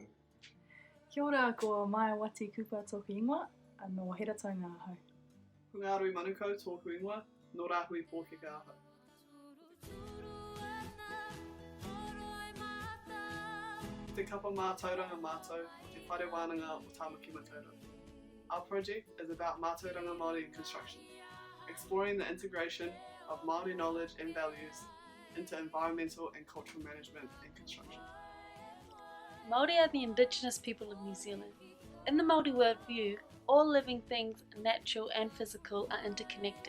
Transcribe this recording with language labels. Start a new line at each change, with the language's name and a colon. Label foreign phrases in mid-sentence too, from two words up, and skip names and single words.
Māori: Kia ora, ko Mai Wati Kupa tōku ingoa, no Heratanga ahau. Ko Ngārui Manukau tōku ingoa, no Rāhui Pōkeka ahau. Te kapa Mātauranga mātou, te whare wānanga o Tāmaki Mataura.
English: Our project is about
Māori: Mātauranga Māori
English: in construction, exploring the integration of Māori knowledge and values into environmental and cultural management and construction. Māori are the indigenous people of New Zealand. In the Māori worldview, all living things, natural and physical, are interconnected.